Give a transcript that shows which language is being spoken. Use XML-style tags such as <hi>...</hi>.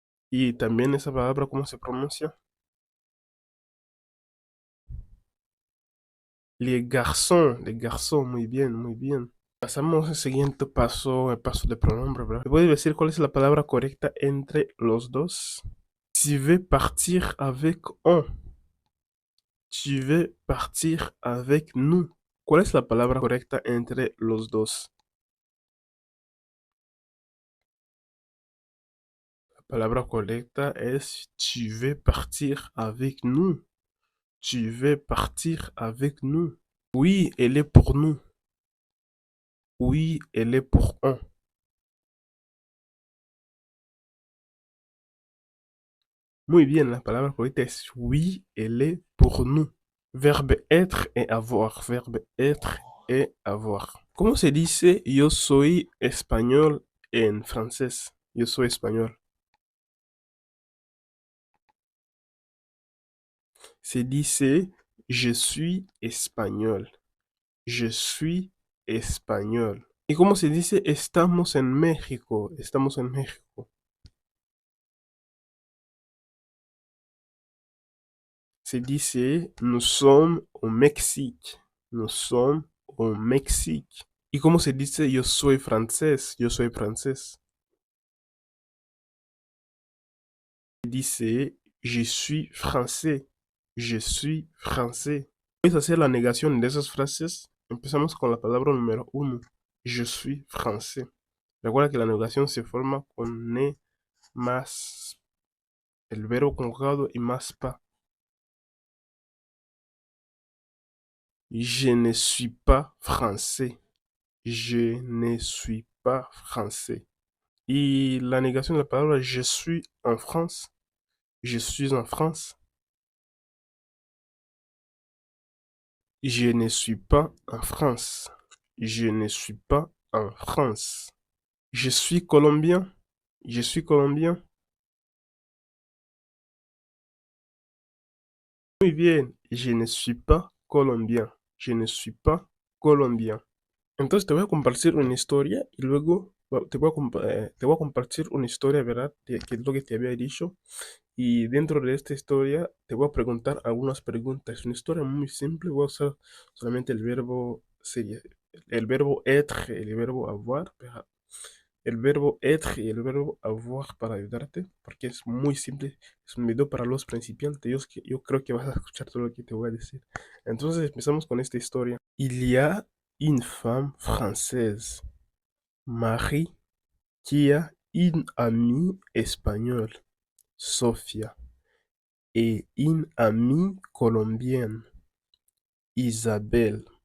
<es>Y también esa palabra cómo se pronuncia. Les garçons. Les garçons. Muy bien, muy bien. Pasamos al siguiente paso, el paso de pronombre, ¿verdad? ¿Me puedes decir cuál es la palabra correcta entre los dos?</es> <fr>Tu veux partir avec on. Tu veux partir avec nous.</fr> <es>¿Cuál es la palabra correcta entre los dos? La palabra correcta es tu veux partir avec nous.</es> <fr>Tu veux partir avec nous. Oui, elle est pour nous. Oui, elle est pour on.</fr> <es>Muy bien, la palabra correcta es oui, elle est pour nous.</es> <fr>Verbe être et avoir. Verbe être et avoir.</fr> <es>¿Cómo se dice yo soy español en francés? Yo soy español. Se dice je suis español. Je suis español. ¿Y cómo se dice estamos en México? Estamos en México. Se dice nous sommes au Mexique.</es> <fr>Nous sommes au Mexique.</fr> <es>¿Y cómo se dice yo soy francés? Yo soy francés. Se dice je suis français.</es> <fr>Je suis français.</fr> <es>Puedes hacer la negación de esas frases. Empezamos con la palabra número uno. Je suis français. Recuerda que la negación se forma con ne más el verbo conjugado y más pas.</es> <fr>Je ne suis pas français. Je ne suis pas français.</fr> <es>Y la negación de la palabra je suis en France.</es> <fr>Je suis en France. Je ne suis pas en France. Je ne suis pas en France. Je suis colombien. Je suis colombien.</fr> <es>Muy bien.</es> <fr>Je ne suis pas colombien. Je ne suis pas colombien.</fr> <es>Entonces te voy a compartir una historia y luego te voy a compartir una historia, ¿verdad? Que es lo que te había dicho. Y dentro de esta historia te voy a preguntar algunas preguntas. Es una historia muy simple. Voy a usar solamente el verbo sería el verbo être y el verbo avoir. El verbo être y el verbo avoir para ayudarte, porque es muy simple. Es un video para los principiantes. Yo creo que vas a escuchar todo lo que te voy a decir. Entonces empezamos con esta historia.</es> <fr>Il y a une femme française, Marie, qui a une amie espagnole, Sofia, et une amie colombienne, Isabelle.</fr>